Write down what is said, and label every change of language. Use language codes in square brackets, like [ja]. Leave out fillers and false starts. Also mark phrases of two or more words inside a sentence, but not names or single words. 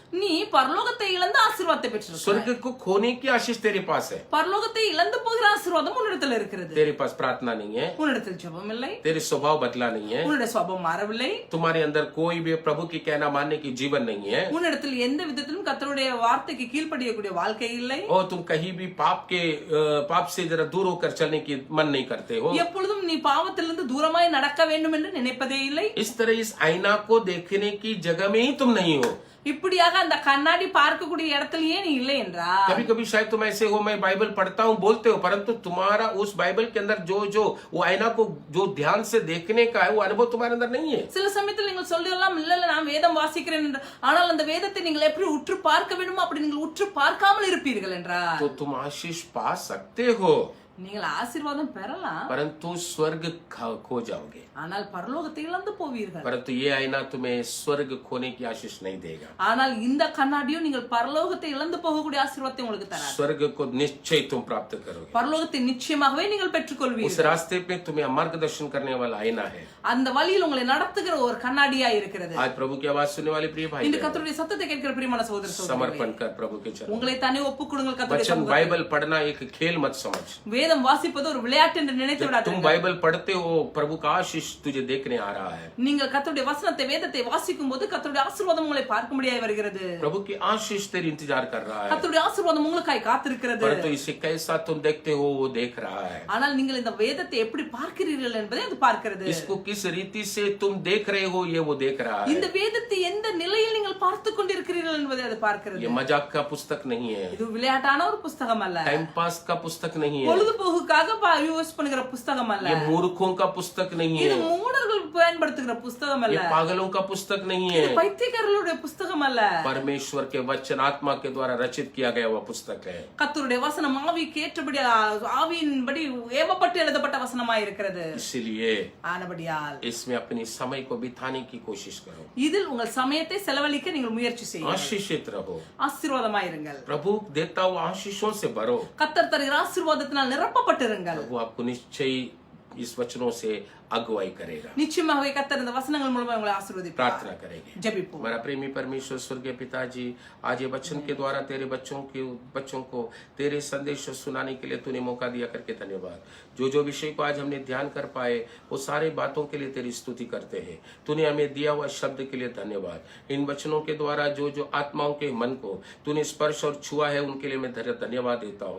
[ta] நீ பரலோகத்தை இழந்த ஆசீர்வாதத்தை பெற்றிருக்கிறாய். [hi] स्वर्ग को खोने की आशीष तेरे पास है। [ta] பரலோகத்தை இழந்து போகிற ஆசீர்வாதம் உன்னிடத்தில் இருக்கிறது. [hi] तेरे पास प्रार्थना नहीं है, [ta] உன்னிடத்தில் ஜெபம் இல்லை, [hi] तेरे स्वभाव बदला नहीं है, [ta] உன்னுடைய சுபாவம் மாறவில்லை, [hi] तुम्हारे अंदर कोई भी प्रभु की कहना मानने की जीवन नहीं है, [ta] உன்னிடத்தில் எந்த விதத்திலும் கர்த்தருடைய வார்த்தைக்கு கீழ்ப்படியக்கூடிய வாழ்க்கை இல்லை, [hi] और तुम कहीं भी पाप से जरा दूर होकर चलने की मन नहीं करते हो। [ta] எப்பொழுதும் நீ பாவத்திலிருந்து தூரமாய் நடக்க வேண்டும் என்று நினைப்பதே இல்லை. [hi] इस तरह इस आईना को देखने की जगह में ही तुम नहीं हो। [ta] இப்படியாக அந்த கண்ணாடி பார்க்கக்கூடிய இடத்திலேயே நீ இல்லை என்றால் [hi] कभी कभी शायद तुम ऐसे हो, मैं बाइबल पढ़ता हूँ बोलते हो, परंतु तुम्हारा उस बाइबल के अंदर जो वो आईना को जो ध्यान से देखने का है वो अनुभव तुम्हारे अंदर नहीं है। [ta] சில சமயத்தில் நீங்கள் சொல்லலாம், இல்ல நான் வேதம் வாசிக்கிறேன் என்று, ஆனால் அந்த வேதத்தை நீங்கள் எப்படி உற்று பார்க்க வேண்டுமோ அப்படி நீங்கள் உற்று பார்க்காமல் இருப்பீர்கள் என்றால் [hi] तो तुम आशीष पा सकते हो, [ta] நீங்கள் ஆசீர்வாதம் பெறலாம், [hi] परंतु स्वर्ग खो जाओगे। [ta] ஆனால் பரலோகத்தை இழந்து போவீர்கள். [hi] परंतु ये आईना तुम्हें स्वर्ग खोने की आशीष नहीं देगा। [ta] ஆனால் இந்த கண்ணாடியும் நீங்கள் பரலோகத்தை இழந்து போகக்கூடிய ஆசீர்வாதத்தை உங்களுக்கு தராது. [hi] स्वर्ग को निश्चय तुम प्राप्त करोगे। [ta] பரலோகத்தை நிச்சயமாகவே நீங்கள் [hi] उस [ta] பெற்றுக்கொள்வீர்கள். [hi] रास्ते पे तुम्हें मार्गदर्शन करने वाला आईना है। [ta] அந்த வழியில் உங்களை நடத்துகிற ஒரு கண்ணாடியா இருக்கிறது. [hi] आज प्रभु की आवाज सुनने वाले प्रिय भाई [ta] இந்த கர்த்தருடைய சத்தத்தை கேட்கிற பிரியமான சகோதர சகோதரிகளே, [hi] समर्पण कर प्रभु के चरणों। [ta] உங்களை தானே ஒப்புக்கொடுங்கள் கர்த்தருடைய [hi] वचन [ta] சமூகத்தில். [hi] बाइबल पढ़ना एक खेल मत समझ। [ta] வேதம் வாசிப்பது ஒரு விளையாட்டு என்று நினைத்து [hi] तुम [ta] விடாதீர்கள். [hi] बाइबल पढ़ते हो, प्रभु का आशीष तुझे देखने आ रहा है। [ta] நீங்கள் கர்த்தருடைய வசனத்தை, வேதத்தை வாசிக்கும் போது கர்த்தருடைய ஆசீர்வாதம் உங்களை பார்க்கும்படியாய் வருகிறது. [hi] प्रभु की आशीष तेरी इंतजार कर रहा है, [ta] கர்த்தருடைய ஆசீர்வாதம் உங்களுக்காய் காத்திருக்கிறது. [hi] परंतु इसे कैसा तुम देखते हो वो देख रहा है। [ta] ஆனால் நீங்கள் இந்த வேதத்தை எப்படி பார்க்கிறீர்கள் என்பதை அது பார்க்கிறது. [hi] इसको किस रीति से तुम देख रहे हो ये वो देख रहा है। [ta] இந்த வேதத்தை எந்த நிலையில் நீங்கள் பார்த்து கொண்டிருக்கிறீர்கள் என்பதை அது பார்க்கிறது. [hi] ये मजाक का पुस्तक नहीं है, [ta] இது விளையாட்டான ஒரு புஸ்தகம் அல்ல, [en] time pass [hi] का पुस्तक नहीं है, [ta] பொழுதுபோக்குக்காக யூஸ் பண்ணுகிற புஸ்தகம் அல்ல, [hi] ये मूर्खों का पुस्तक नहीं [ta] இது [hi] है, [ta] மூடர்கள் பயன்படுத்துகிற புஸ்தகம் அல்ல. [hi] ये पागलों का पुस्तक नहीं है, [ta] பைத்தியக்காரர்களுடைய புஸ்தகம் அல்ல. [hi] परमेश्वर के वचन आत्मा के द्वारा रचित किया गया हुआ पुस्तक है। [ta] கர்த்தருடைய வசனம் ஆவிக்கு ஏற்றபடி ஆவியின்படி ஏவப்பட்டு எழுதப்பட்ட வசனமாய் இருக்கிறது. [hi] इसलिए [ta] ஆனபடியால் [hi] इसमें अपनी समय को बिताने की कोशिश करो, [ta] இதில் உங்கள் சமயத்தை செலவழிக்க நீங்கள் முயற்சி செய்யுங்கள். [hi] आशीषित रहो, [ta] ஆசீர்வாதமாய் இருங்கள். [hi] प्रभु देता हुआ आशीषों से भरो। [ta] கர்த்தர் தருகிற ஆசீர்வாதத்தினால் நிரப்பப்பட்டிருங்கள். [hi] प्रभु आपको निश्चय इस वचनों से अगुवाई करेगा। [ta] நிச்சயமாகவே கர்த்தர் இந்த வசனங்கள் மூலமா உங்களை ஆசீர்வதிப்பார். [hi] प्रार्थना करेंगे। [ta] ஜெபிப்போம். [hi] हमारा प्रेमी परमेश्वर स्वर्गीय पिताजी, आज ये वचन के द्वारा तेरे बच्चों को तेरे संदेश सुनाने के लिए तूने मौका दिया करके धन्यवाद। जो जो विषय को आज हमने ध्यान कर पाए वो सारे बातों के लिए तेरी स्तुति करते हैं। तूने हमें दिया हुआ शब्द के लिए धन्यवाद। इन वचनों के द्वारा जो जो आत्माओं के मन को तूने स्पर्श और छुआ है उनके लिए मैं धन्यवाद देता हूँ।